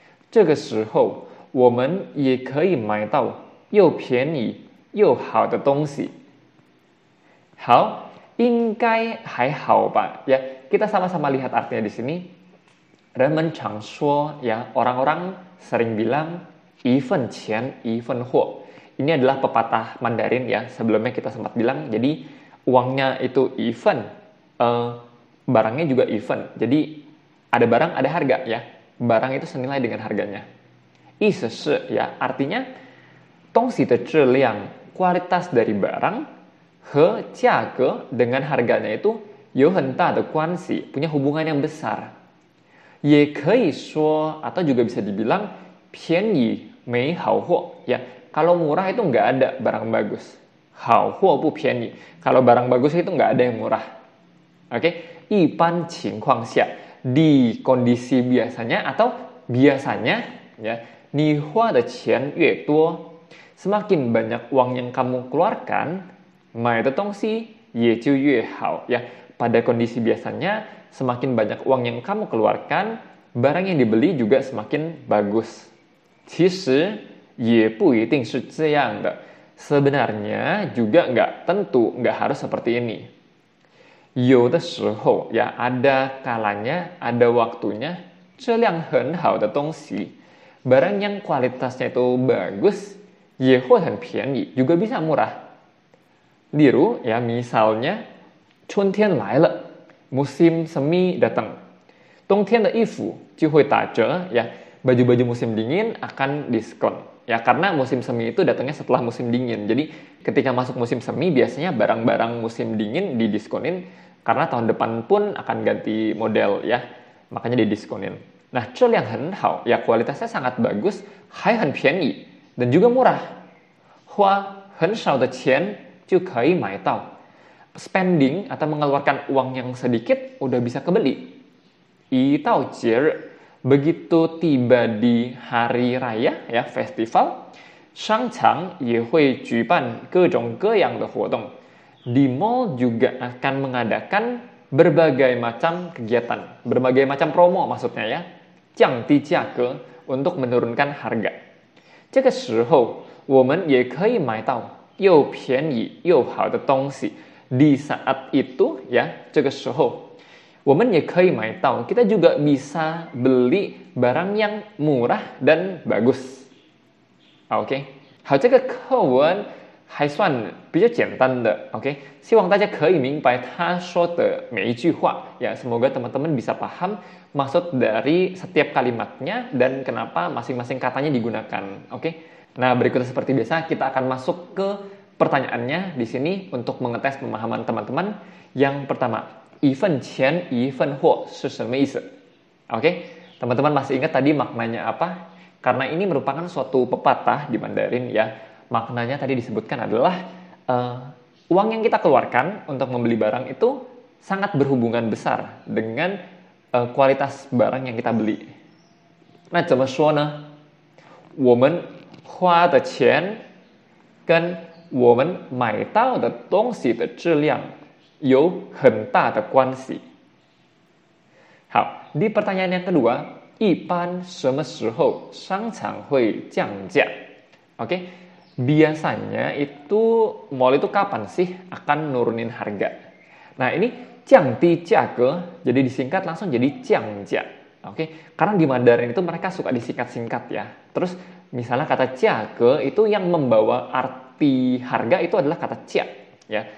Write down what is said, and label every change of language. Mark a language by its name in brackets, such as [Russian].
[Chinese] 这个时候，我们也可以买到又便宜又好的东西。好，应该还好吧？ [Indonesian] Ya, kita sama-sama lihat artinya di sini. [Chinese] 人们常说 [Indonesian] ya, orang-orang sering bilang [Chinese] 一分钱一分货. [Indonesian] Ini adalah pepatah Mandarin ya, sebelumnya kita sempat bilang, jadi uangnya itu even, barangnya juga even. Jadi ada barang, ada harga ya. Barang itu senilai dengan harganya. [Chinese] 意思是 [Indonesian] ya, artinya [Chinese] 东西的质量, [Indonesian] kualitas dari barang, [Chinese] 和价格 [Indonesian] dengan harganya itu [Chinese] 有很大的关系, [Indonesian] punya hubungan yang besar. [Chinese] 也可以说 [Indonesian] atau juga bisa dibilang [Chinese] 便宜没好货 [Indonesian] ya. Kalau murah itu nggak ada barang bagus. [Chinese] 好货不便宜. [Indonesian] Kalau barang bagus itu nggak ada yang murah. Oke? [Chinese] 一般情况下, [Indonesian] di kondisi biasanya atau biasanya ya, [Chinese] 你花的钱越多, [Indonesian] Semakin banyak uang yang kamu keluarkan, [Chinese] 买的东西也就越好 [Indonesian] ya. Pada kondisi biasanya, semakin banyak uang yang kamu keluarkan, barang yang dibeli juga semakin bagus. [Chinese] 其实也不一定是这样的. [Indonesian] Sebenarnya juga nggak tentu, nggak harus seperti ini. [Chinese] 有的时候 [Indonesian] ya, ada kalanya, ada waktunya, [Chinese] 质量很好的东西, [Indonesian] barang yang kualitasnya itu bagus, [Chinese] 也会很便宜, [Indonesian] juga bisa murah. [Chinese] 例如 [Indonesian] ya, misalnya [Chinese] 春天来了, [Indonesian] musim semi datang. [Chinese] 冬天的衣服就会打折 [Indonesian] ya, baju-baju musim dingin akan diskon. Ya, karena musim semi itu datangnya setelah musim dingin. Jadi ketika masuk musim semi biasanya barang-barang musim dingin didiskonin karena tahun depan pun akan ganti model ya. Makanya didiskonin. Nah, [Chinese] 质量很好 [Indonesian] ya, kualitasnya sangat bagus, [Chinese] 还很便宜 [Indonesian] dan juga murah. [Chinese] 花很少的钱就可以买到. [Indonesian] Spending atau mengeluarkan uang yang sedikit udah bisa kebeli. [Chinese] 一到节日 [Indonesian] begitu tiba di hari raya ya, festival, [Chinese] 商场也会举办各种各样的活动. [Indonesian] Di mall juga akan mengadakan berbagai macam kegiatan, berbagai macam promo maksudnya ya. [Chinese] 降低价格 [Indonesian] untuk menurunkan harga. [Chinese] 这个时候我们也可以买到又便宜又好的东西. [Indonesian] Di saat itu ya, [Chinese] 这个时候 我们也可以买到, [Indonesian] kita juga bisa beli barang yang murah dan bagus. [Chinese] OK, 好，这个课文还算比较简单的 OK, 希望大家可以明白他说的每一句话ya, [Indonesian] semoga teman-teman bisa paham maksud dari setiap kalimatnya dan kenapa masing-masing katanya digunakan. OK, nah berikutnya seperti biasa kita akan masuk ke pertanyaannya di sini untuk mengetes pemahaman teman-teman. Yang pertama, [Chinese] 一份钱一份货是什么意思? [Indonesian] Oke, teman-teman masih ingat tadi maknanya apa? Karena ini merupakan suatu pepatah di Mandarin ya. Maknanya tadi disebutkan adalah uang yang kita keluarkan untuk membeli barang itu sangat berhubungan besar dengan kualitas barang yang kita beli. [Chinese] 那怎么说呢？我们花的钱跟我们买到的东西的质量有很大的关系. [Indonesian] 好， di pertanyaan yang kedua, [Chinese] 一般什么时候商场会降价? [Indonesian] Oke, biasanya itu mall itu kapan sih akan nurunin harga? Nah ini 降低价格, jadi disingkat langsung jadi 降价. Oke, karena di Mandarin itu mereka suka disingkat-singkat ya. Terus misalnya kata 价格 itu yang membawa arti harga itu adalah kata 价 ya.